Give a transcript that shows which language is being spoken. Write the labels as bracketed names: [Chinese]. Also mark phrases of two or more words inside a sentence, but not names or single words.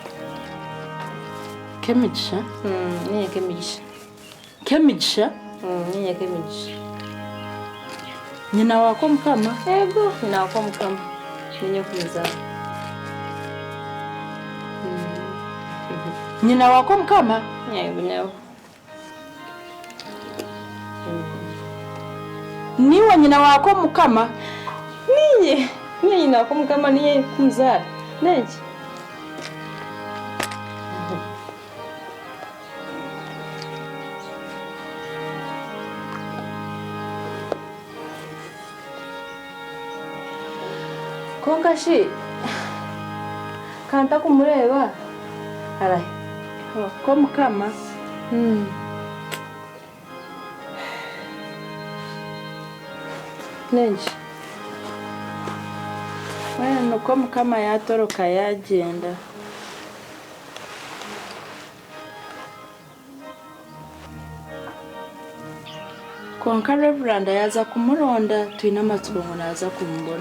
[Nyankole] Kemigisha? Niye kemigisha. Kemigisha? Niye kemigisha. Nyina wako mukama? Ego, nyina wako mukama. Ninyo kuzara. Nyina wako mukama? Yego nyawo. Niwe nyina wako mukama? Niye nyina wako mukama niye kumzara. Neje. Kongashi kanta kumureba arahe Ko mukama? Nenje Wena ko mukama yatoroka yagenda. Konka Reverend yaza kumuronda twina amatsongo naza kumubona.